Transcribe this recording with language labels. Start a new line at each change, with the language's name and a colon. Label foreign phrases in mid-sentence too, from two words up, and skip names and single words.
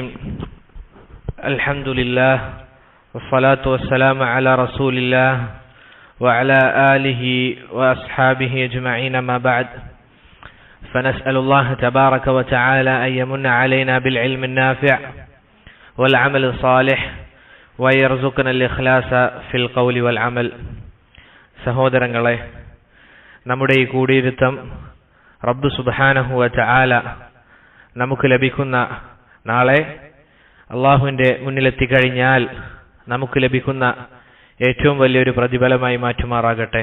Arabic: الحمد لله والصلاة والسلام على رسول الله وعلى آله وأصحابه أجمعين. ما بعد، فنسأل الله تبارك وتعالى أن يمن علينا بالعلم النافع والعمل الصالح ويرزقنا الإخلاص في القول والعمل.
Malayalam: സഹോദരങ്ങളെ, നമ്മുടെ ഈ കൂടിയിരുത്തം റബ്ബ്
Arabic: سبحانه وتعالى
Malayalam: നമുക്ക് ലഭിക്കുന്ന നാളെ അള്ളാഹുവിൻ്റെ മുന്നിലെത്തിക്കഴിഞ്ഞാൽ നമുക്ക് ലഭിക്കുന്ന ഏറ്റവും വലിയൊരു പ്രതിഫലമായി മാറ്റുമാറാകട്ടെ.